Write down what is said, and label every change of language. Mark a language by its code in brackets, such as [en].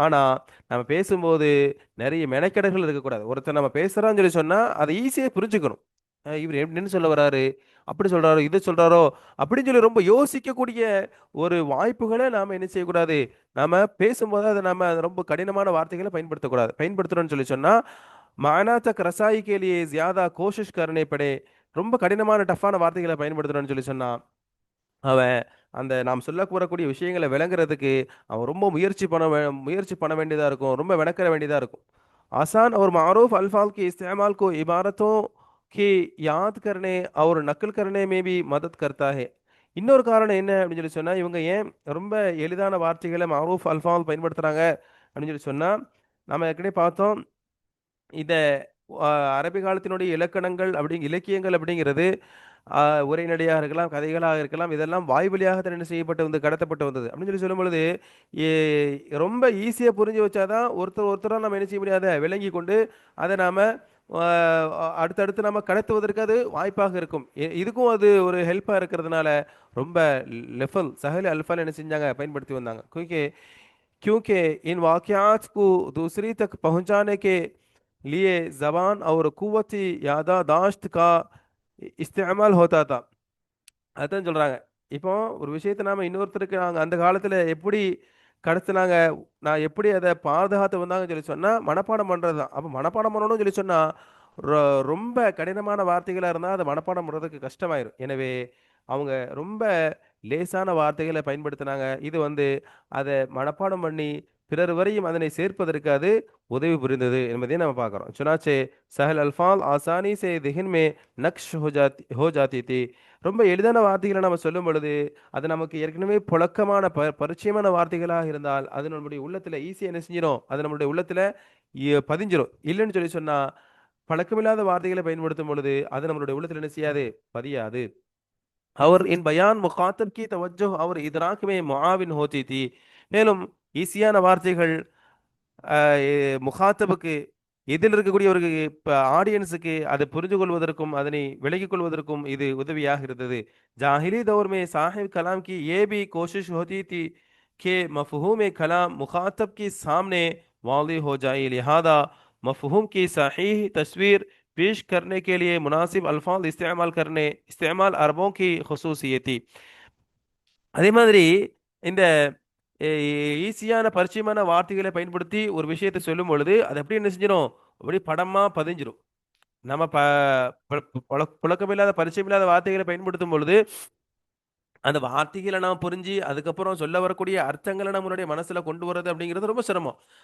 [ta] ஆனா, நம்ம பேசும்போது நெறைய மெனக்கெடல்கள் இருக்கக்கூடாது. ஒருத்தர் நம்ம பேசுறான்னு சொல்லி சொன்னா, அத ஈஸியா புரிஞ்சுக்கணும். இவரு என்ன சொல்ல வராரு? அப்படி சொல்றாரோ, இத சொல்றாரோ, அப்படின்னு சொல்லி ரொம்ப யோசிக்கக்கூடிய ஒரு வாய்ப்புகள நாம என்ன செய்யக்கூடாது, நாம பேசும்போது அத நம்ம ரொம்ப கடினமான வார்த்தைகள பயன்படுத்தக்கூடாது. பயன்படுத்துறோம்னு சொல்லி சொன்னா, [hi] "माना तक रसाई के लिए ज़्यादा कोशिश करने पड़े." [ta] ரொம்ப கடினமான டஃப்பான வார்த்தைகள பயன்படுத்துறோம்னு சொல்லி சொன்னா, அவன் அந்த நாம் சொல்ல கூறக்கூடிய விஷயங்கள விளங்குறதுக்கு அவன் ரொம்ப முயற்சி பண்ண வேண்டியதா இருக்கும். ரொம்ப மெனக்கெட வேண்டியதா இருக்கும். [hi] आसान और मारूफ अल्फाज के इस्तेमाल को इबारतों की याद करने और नकल करने में भी मदद करता है. [ta] இன்னொரு காரணம் என்ன அப்படின்னு சொல்லி சொன்னா, இவங்க ஏன் ரொம்ப எளிதான வார்த்தைகள மஅரூஃப் அல்ஃபால் பயன்படுத்துறாங்க அப்படின்னு சொல்லி சொன்னா, நம்ம ஏற்கனவே பார்த்தோம். இத அ அரபி காலத்தினுடைய இலக்கணங்கள் இலக்கியங்கள் அப்படிங்கிறது உரைநடையாக இருக்கலாம், கதைகளாக இருக்கலாம். இதெல்லாம் வாய் வழியாக தான் என்ன செய்யப்பட்டு வந்து கடத்தப்பட்டு வந்தது. அப்படின்னு சொல்லி சொல்லும்பொழுது, எ ரொம்ப ஈஸியா புரிஞ்சு வச்சா தான் ஒருத்தர் ஒருத்தரா நம்ம என்ன செய்ய முடியும்? அத விளங்கிக் கொண்டு, அத நாம அ அடுத்தடுத்து நம்ம கடத்துவதற்கு அது வாய்ப்பாக இருக்கும். இதுக்கும் அது ஒரு ஹெல்ப்பா இருக்கிறதுனால, ரொம்ப லெஃபல் சஹல் அல்ஃபான்னு என்ன செஞ்சாங்க? பயன்படுத்தி வந்தாங்க. [hi] क्योंकि इन वाक़यात को दूसरी तक पहुँचाने के लिए ज़बान और क़ुव्वत याददाश्त का इस्तेमाल होता था. [ta] அதான் சொல்றாங்க. இப்போ ஒரு விஷயத்த நாம இன்னொருத்தருக்கு நாங்க அந்த காலத்துல எப்படி கடத்துனாங்க, நான் எப்படி அத பாதுகாத்து வந்தாங்கன்னு சொல்லி சொன்னா, மனப்பாடம் பண்றது தான். அப்ப மனப்பாடம் பண்ணணும்னு சொல்லி சொன்னா, ரொ ரொம்ப கடினமான வார்த்தைகளா இருந்தா, அத மனப்பாடம் பண்றதுக்கு கஷ்டமாயிரும். எனவே, அவங்க ரொம்ப லேசான வார்த்தைகள பயன்படுத்தினாங்க. இது வந்து அத மனப்பாடம் பண்ணி, பிறர் வரையும் அதனை சேர்ப்பதற்கு அது உதவி புரிந்தது என்பதை நம்ம பார்க்கிறோம். [hi] चुनाचे सहल अल्फाज आसानी से ज़हन में नक्श हो जाती थी. [ta] ரொம்ப எளிதான வார்த்தைகள நம்ம சொல்லும் பொழுது, அது நமக்கு ஏற்கனவே புழக்கமான பரிச்சயமான வார்த்தைகளாக இருந்தால், அது நம்முடைய உள்ளத்துல ஈஸியா என்ன செஞ்சிரும்? அது நம்முடைய உள்ளத்துல பதிஞ்சிரும். இல்லன்னு சொல்லி சொன்னா, பழக்கமில்லாத வார்த்தைகளை பயன்படுத்தும் பொழுது, அது நம்மளுடைய உள்ளத்துல என்ன செய்யாது? பதியாது. [hi] और इन बयान मुखातब की तवज्जो और इदराक में मुआविन होती थी. [ta] மேலும் ஈஸியான வார்த்தைகள் முகாத்தபுக்கு எதில் இருக்கக்கூடியவருக்கு இப்ப ஆடியன்ஸுக்கு அதை புரிந்து கொள்வதற்கும் அதனை விலகிக் கொள்வதற்கும் இது உதவியாக இருந்தது. [hi] जाहिली दौर में साहिब कलाम की ये भी कोशिश होती थी कि मफहूम कलाम मुखातब के सामने वाज़ेह हो जाए, लिहाजा मफहूम की सहीह तस्वीर पेश करने के लिए मुनासिब अल्फाज इस्तेमाल अरबों की खसूसियत थी. [ta] அதே மாதிரி இந்த எ ஈஸியான பரிச்சயமான வார்த்தைகளை பயன்படுத்தி ஒரு விஷயத்த சொல்லும் பொழுது, அது அப்படியே என்ன செஞ்சிரும்? அப்படியே படமா பதிஞ்சிரும். நம்ம ப ப புழக்கமில்லாத, பரிச்சயமில்லாத வார்த்தைகளை பயன்படுத்தும் பொழுது, அந்த வார்த்தைகள நாம புரிஞ்சு, அதுக்கப்புறம் சொல்ல வரக்கூடிய அர்த்தங்கள நம்மளுடைய மனசுல கொண்டு வரது அப்படிங்கிறது ரொம்ப சிரமம்.